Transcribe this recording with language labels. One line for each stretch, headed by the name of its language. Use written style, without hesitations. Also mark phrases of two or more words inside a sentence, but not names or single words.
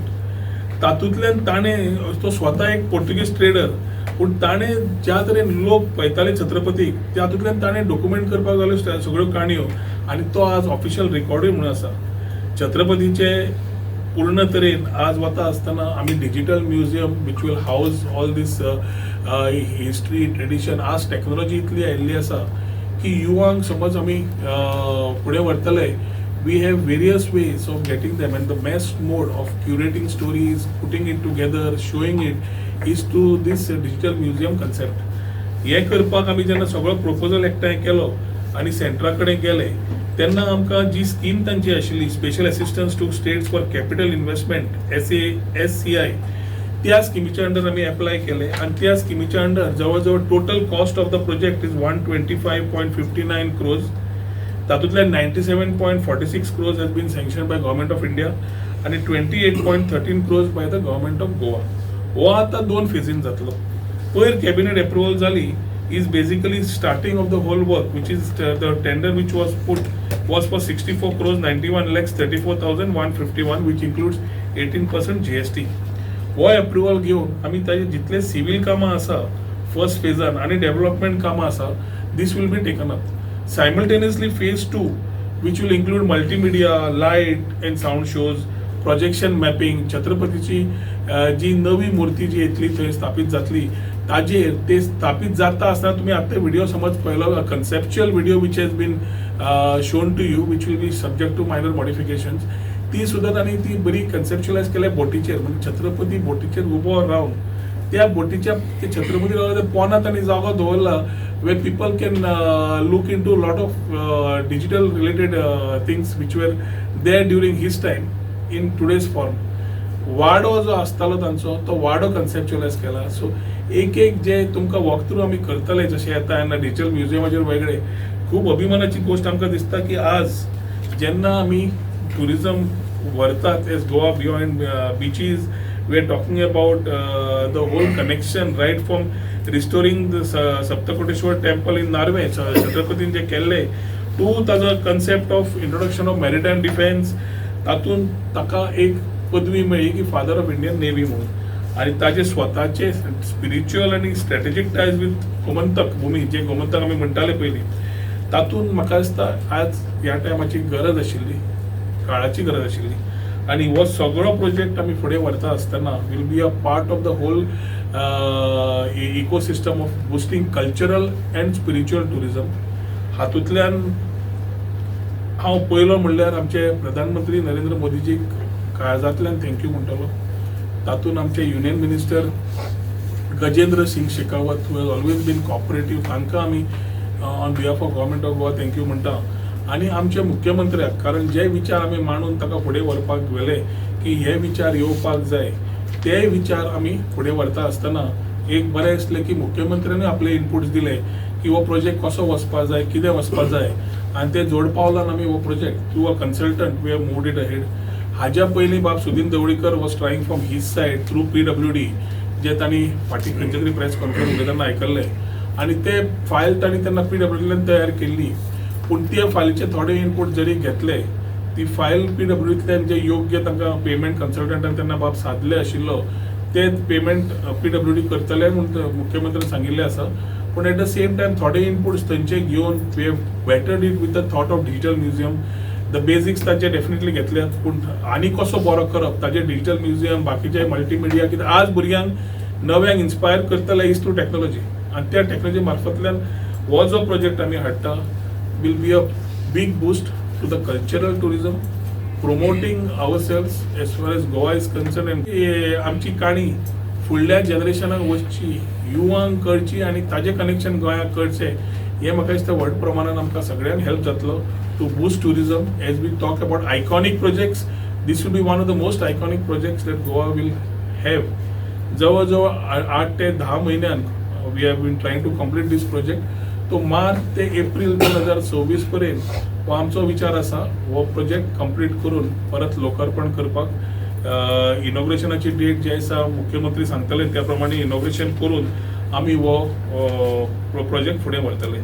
Konkani: तातूंतल्यान ताणें तो स्वता एक
English: Portuguese trader,
Konkani: पूण ताणें ज्या तरेन लोक पळयताले छत्रपतीक तातूंतल्यान ताणें डॉक्युमेंट करपाक लागलो सगळ्यो काणयो, आनी तो आज
English: official recorduy
Konkani: म्हणून आसा. छत्रपतीचे पूर्ण तरेन आज वता आसतना आमी
English: digital museum which will house all this history tradition.
Konkani: आज टॅक्नोलॉजी इतली आयिल्ली आसा की युवांक समज आमी फुडें व्हरतले,
English: we have various ways of getting them, and the best mode of curating stories, putting it together, showing it is to this digital museum concept.
Konkani: हे करपाक आमी जेन्ना सगळो प्रपोजल एकठांय केलो आनी सेंटरा कडेन गेले तेन्ना आमकां जी स्कीम तांची आशिल्ली स्पेशल असिस्टन्स टू स्टेट्स फॉर कॅपिटल इन्व्हेस्टमेंट SCI, त्या स्किमीच्या अंडर आमी एप्लाय केले, आनी त्या स्किमीच्या अंडर जवळ जवळ
English: total cost of the project is 125.59 crores. तातूंतल्यान 97.46 crores has been sanctioned by Government of India आणि 28.13 crores by the Government of Goa.
Konkani: हो आता 2 फेजीन जातलो. पयर
English: cabinet approval
Konkani: जाली
English: is basically starting of the whole work, which is the tender which was put was for 64 crores 91 lakhs 34,151, which includes 18% GST.
Konkani: हो अप्रुवल घेवन आमी ताजे जितले सिव्हिल कामां आसा
English: first phasean
Konkani: आनी डेव्हलपमेंट कामां आसा
English: this will be taken up. Simultaneously, phase 2, which will include multimedia, light and sound shows, projection mapping,
Konkani: छत्रपतीची जी नवी मूर्ती जी येतली थंय स्थापीत जातली ताजेर ते स्थापीत जाता आसतना तुमी आतां व्हिडिओ समज पळयलो
English: conceptual video which has been shown to you which will be subject to minor modifications,
Konkani: ती सुद्दां तांणी ती बरी कन्सेप्च्युअलायज केल्या बोटीचेर, म्हणजे छत्रपती बोटीचेर उबो रावन त्या बोटीच्या छत्रपती रावला त्या पोंदांत तांणी जागो दवरला
English: where people can look into a lot of digital related things which were there during his time in today's form.
Konkani: वाडो जो आसतालो तांचो तो वाडो कन्सेप्च्युअलायज केला. सो एक जे तुमकां
English: walk through
Konkani: आमी करतले जशें येता तेन्ना
English: digital museumacher
Konkani: वेगळे खूब अभिमानाची गोष्ट आमकां दिसता की आज जेन्ना आमी टुरिजम व्हरतात
English: as Goa beyond beaches, we are talking about the whole connection right from restoring the Saptakoteshwar temple in Narve,
Konkani: छत्रपतीन जें केल्लें,
English: to the concept of introduction of maritime defense.
Konkani: तातून ताका एक पदवी मेळ्ळी की
English: Father of Indian Navy
Konkani: म्हणून, आणि ताचे स्वताचे स्पिरिच्युअल आणि
English: strategic ties with
Konkani: गोमंतक भूमी, जे गोमंतक आमी म्हणटाले पयलीं, तातून म्हाका दिसता आज ह्या टायमाची गरज आशिल्ली, काळाची गरज आशिल्ली. आणि हो सगळो प्रोजेक्ट आमी फुडें व्हरता आसतना
English: will be a part of the whole ecosystem of boosting cultural and spiritual tourism.
Konkani: हातूंतल्यान हांव पयलो म्हणल्यार आमचे प्रधानमंत्री नरेंद्र मोदीजीक काळजांतल्यान थँक्यू म्हणटलो. तातूंत आमचे
English: union minister गजेंद्र सिंग शेखावत who has always been cooperative,
Konkani: तांकां आमी
English: on behalf of Government of Goa thank you म्हणटा.
Konkani: आणि आमच्या मुख्यमंत्र्याक, कारण जे विचार आमी मांडून ताका फुडें व्हरपाक गेले की हे विचार येवपाक जाय, ते विचार आमी फुडें व्हरता आसतना एक बरें दिसलें की मुख्यमंत्र्यानूय आपले इनपुट्स दिले की हो प्रोजेक्ट कसो वचपाक जाय, कितें वचपाक जाय, आनी ते जोड पावलान आमी हो प्रोजेक्ट
English: through a consultant we have moved it ahead.
Konkani: हाज्या पयलीं बाब सुदीन दवळीकर
English: was trying from his side through PWD,
Konkani: जे तांणी फाटीं खंयचे तरी
English: press conference
Konkani: तेन्ना आयकल्ले, आनी ते फायल तांणी तेन्ना PWDंतल्यान तयार केल्ली. पूण त्या फायलीचे थोडे इनपूट जरी घेतले, ती फायल PWDंतल्यान जे योग्य तांकां पेमेंट कन्सल्टंटान तेन्ना बाब सादले आशिल्लो ते पेमेंट PWD करतले म्हणून मुख्यमंत्र्यान सांगिल्लें आसा.
English: पूण at the same time
Konkani: थोडे इनपुट्स थंयचे घेवन
English: we have bettered it with the thought of digital museum. the basics
Konkani: ताचे डेफिनेटली घेतल्यात, पूण आनी कसो बरो करप ताजे
English: digital museum
Konkani: बाकीचे मल्टीमिडिया कितें आज भुरग्यांक नव्यांक इन्स्पायर करतले
English: is through technology,
Konkani: आनी त्या टेक्नॉलॉजी मार्फतल्यान हो जो प्रोजेक्ट आमी हाडटा
English: will be a big boost to the cultural tourism, promoting ourselves as far as Goa is concerned.
Konkani: And आमची काणी फुडल्या जनरेशनाक वचची, युवांक कळची आनी ताजें कनेक्शन गोंयाक करचें, हें म्हाका दिसता व्हड प्रमाणान आमकां सगळ्यांक हेल्प जातलो
English: to boost tourism. as we talk about iconic projects, this will be one of the most iconic projects that Goa will have.
Konkani: जवळ जवळ 8 ते 10 म्हयन्यान
English: we have been trying to complete this project.
Konkani: तो मार्च ते एप्रील 2026 पर्यंत हो आमचो विचार आसा हो प्रोजेक्ट कंप्लीट करून परत लोकार्पण करपाक. इनॉग्रेशनाची डेट जी आसा मुख्यमंत्री सांगतले त्या प्रमाणे इनॉग्रेशन करून आमी हो प्रोजेक्ट फुडें व्हरतले.